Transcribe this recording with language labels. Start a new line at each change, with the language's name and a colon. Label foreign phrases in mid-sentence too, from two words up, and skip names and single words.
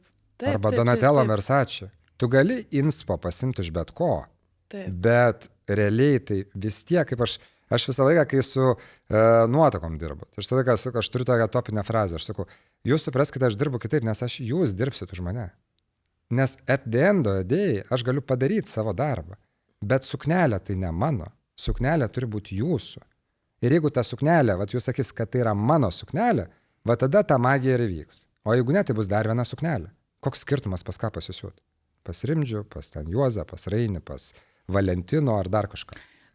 Lithuanian: Arba Donatella Versace. Tu gali inspo pasimti iš bet ko, bet realiai tai vis tiek, kaip aš visą laiką, kai su nuotakom dirbu, aš turiu tokią topinę frazę, aš sakau, jūs supraskite, aš dirbu kitaip, nes jūs dirbsit už mane. Nes
English: at the end of the day
Lithuanian: aš galiu padaryti savo darbą, bet suknelė tai ne mano, suknelė turi būti jūsų. Ir jeigu ta suknelė, jūs sakys, kad tai yra mano suknelė, tada ta magija ir įvyks. O jeigu ne, tai bus dar viena suknelė. Koks skirtumas pas ką pasisiūt? Pas Rimdžių, pas ten Juozą, pas Rainį, pas Valentino ar dar kažką.